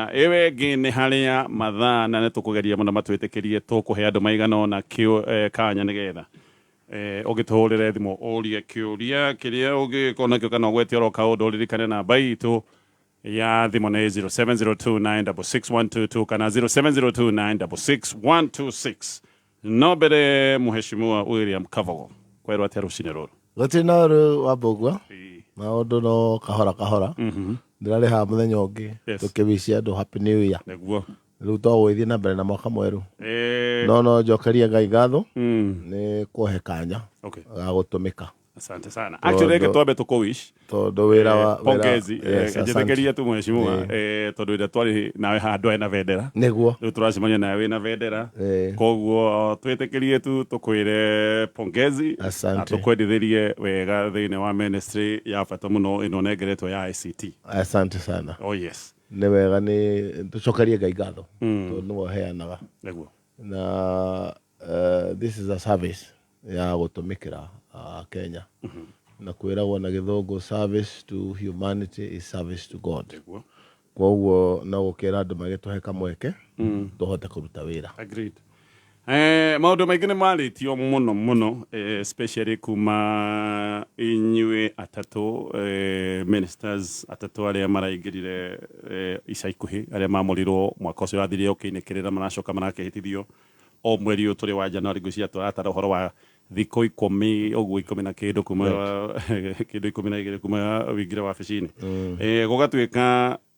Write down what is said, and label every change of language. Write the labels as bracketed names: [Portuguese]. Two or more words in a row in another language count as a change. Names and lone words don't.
[Kikuyu] Ĩwe ĩngĩ nĩ harĩa mathaa na nĩ tũkũgeria mũno matwĩtĩkĩrie tũkũhe andũ maigana ũna kanya nĩgetha ũgĩtũhũrĩre thimũ ũrie kĩũria kĩrĩa ũngĩkorwo nakĩo kana ũgwete oro kaũndũ ũririkane namba itũ ya thimũ nĩ 0702966122 kana 0702966126. No mbere Mheshimiwa William Kabogo kwerwo atĩa rũcinĩ rũrũ? Gũtirĩ na ũrũ wa mbũgua maũndũ no kahora ndĩrarĩ haha mũthenya ũngĩ tũkĩwicia andũ [English] happy new year. [Kikuyu] Nĩguo rĩu twagũgĩthiĩ na mbere na mwaka mwerũ. No njokerie Ngai ngatho nĩ kũhe kanya ga gũtũmĩka. [Swahili] Asante sana. [Kikuyu] Actually reke twambe tũkũwish tondũ wĩra wa pongezi njĩtĩkĩria tu Mheshimiwa tondũ ĩrĩa twarĩ nawe handũ hena bendera nĩguo rĩu tũracemania nawe wĩna bendera, koguo twĩtĩkĩrie tu tũkwĩre pongezi na tũkwendithĩrie wega thĩinĩ wa ministry ya bata mũno ĩno nengeretwo ya ICT. [Swahili] Asante sana. [English] Oh yes. [Kikuyu] Nĩ wega nĩ tũcokerie Ngai ngatho tondũ nĩwe ũheanaga. Nĩguo. [English] Na this is a service [Kikuyu] ya gũtũmĩkĩra Kenya. Na kwĩragwo na gĩthũngũ [English] service to humanity is service to God. [Kikuyu] Koguo no gũkĩra andũ magĩtũhe kamweke tũhote kũruta wĩra. [English] Agreed. [Kikuyu] Maũndũ maingĩ nĩ marĩtio mũno especially kuma inyuĩ atatũ ministers atatũ arĩa maraingĩrire ica ikuhĩ arĩa mamorirwo mwaka ũcio wathirire ũkĩinĩkĩrĩra maracoka marakĩhĩtithio o mweri ũyũ tũrĩ wa Januari ngwĩciria tũratara ũhoro wa thikũ 10 ũguo 10 na kĩndũ kuma kĩndũ 12 kuma wĩingĩre wabici-inĩ gũgatuĩka